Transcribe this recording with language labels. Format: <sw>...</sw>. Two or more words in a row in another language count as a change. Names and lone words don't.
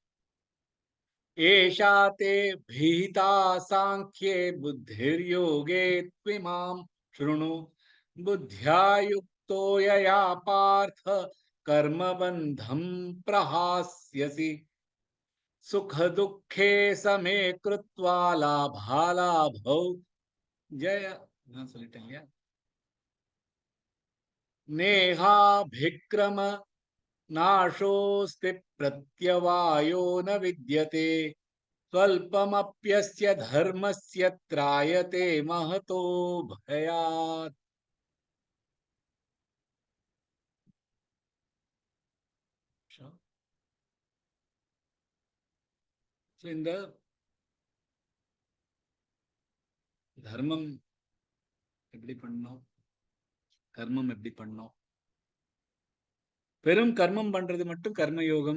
<sa>एषा ते भीता सांख्ये बुद्धिर्योगे त्विमां शृणु बुद्ध्या युक्तो यया पार्थ कर्मबन्धं प्रहास्यसि सुख दुःखे समे कृत्वा लाभालाभौ जय</sa> <ta>நான் சொல்லிட்டேன் இல்லையா</ta> <sa>नेहाभिक्रम नाशोऽस्ति प्रत्यवायो न विद्यते स्वल्पमप्यस्य धर्मस्य त्रायते महतो भयात्</sa> <ta>இந்த தர்மம் எப்படி பண்ணோம் கர்மம் எப்படி பண்ணோம் வெறும் கர்மம் பண்றது மட்டும் கர்மயோகம்</ta>